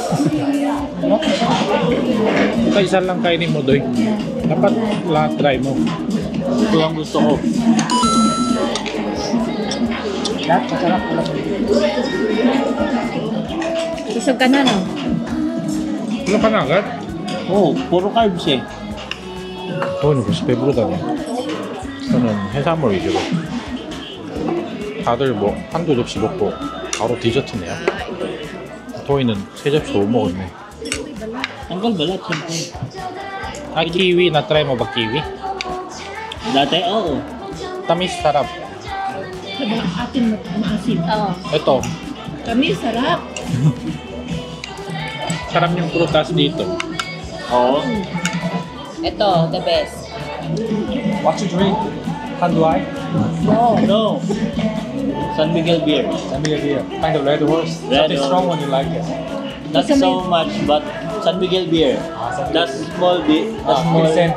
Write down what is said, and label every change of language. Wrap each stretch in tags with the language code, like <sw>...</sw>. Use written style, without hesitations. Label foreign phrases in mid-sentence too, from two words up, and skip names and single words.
<tl>Ito isa lang kainin mo, Doy. Dapat lahat try mo. Ito ang gusto ko. Lahat masarap. Busog ka na no? Wala ka na agad? Oo, puro carbs eh.</tl> <ko>도훈이 90배부르다네. 저는 해산물 위주로. 다들 뭐 한두 접시 먹고 바로 디저트네요. 도희는 3접시 못 먹었네.</ko> <tl>Tanggal balat, syempre. kiwi. Na-try mo ba kiwi? Dati, oo. Tamis, sarap. Diba atin maasim? Oo. Ito, Kami sarap. sarap yung prutas dito. Oo. Ito,</tl> <en>the best. What you drink? Handuay? No. San Miguel beer. Let me hear. Kind of red horse. Red Something horse. strong when you like it. Not so much, but San Miguel beer. That's small beer. That's small. Pilsen.</en>